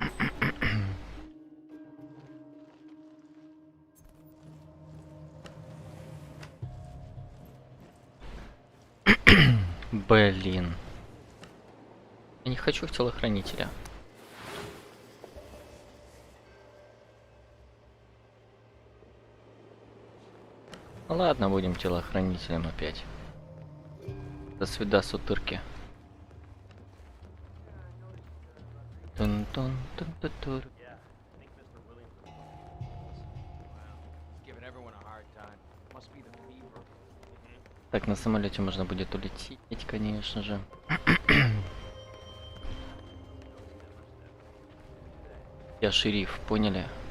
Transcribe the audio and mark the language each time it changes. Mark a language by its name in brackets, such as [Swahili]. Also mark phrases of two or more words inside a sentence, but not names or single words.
[Russian] Блин. Я не хочу в телохранителя. Ну ладно, будем телохранителем опять. До свида, сутырки. Тун-тун-тун-тун-тур. Так, на самолете можно будет улететь, конечно же. Я шериф, поняли?